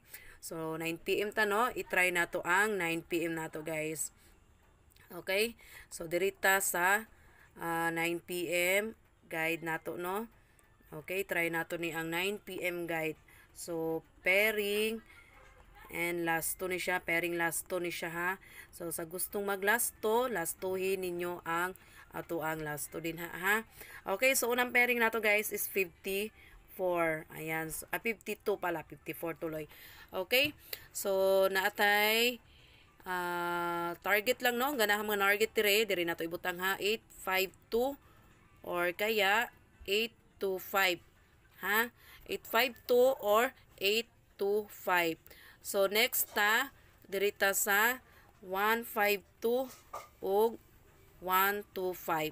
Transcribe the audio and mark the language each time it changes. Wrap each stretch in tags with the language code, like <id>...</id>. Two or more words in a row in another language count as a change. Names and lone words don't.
<ceb>So 9 PM ta no, i-try nato ang 9 PM nato guys. Okay? So dirita sa 9 PM guide nato no. Okay, try nato ni ang 9 PM guide. So</ceb> <en>pairing and last to</en> <ceb>ni siya,</ceb> <en>pairing last to</en> <ceb>ni siya ha. So sa gustong mag last tohin ninyo ang ato ang last to din ha. Okay, so unang pairing nato guys is 54. Ayan, so, 52 pala, 54 tuloy. Okay, so naatay target lang no, ganahan mga target diri nato ibutang ha, 852 or kaya 825 ha, 852 or 825. So next ta dirita sa 152 ug 125.</ceb>